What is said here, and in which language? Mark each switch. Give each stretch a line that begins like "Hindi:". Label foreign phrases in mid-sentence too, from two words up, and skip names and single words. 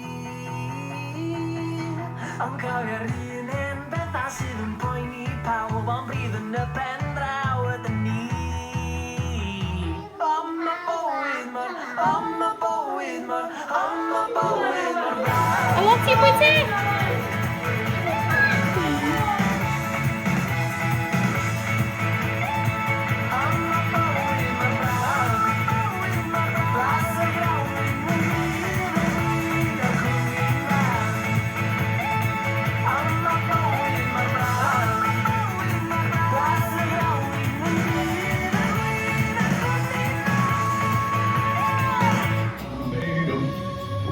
Welsh: Ond cofio'r un hen bethau sydd yn poeni pawb Ond bydd yn y ben draw ydyn ni Am y bywyd mor braf
English: I want to put it!
Welsh: Am y bywyd mor braf Blas y grawn ni'n gryf y gwyn y cwmni'n braf Am y bywyd mor braf Blas y grawn ni'n gryf y gwyn y cwmni'n braf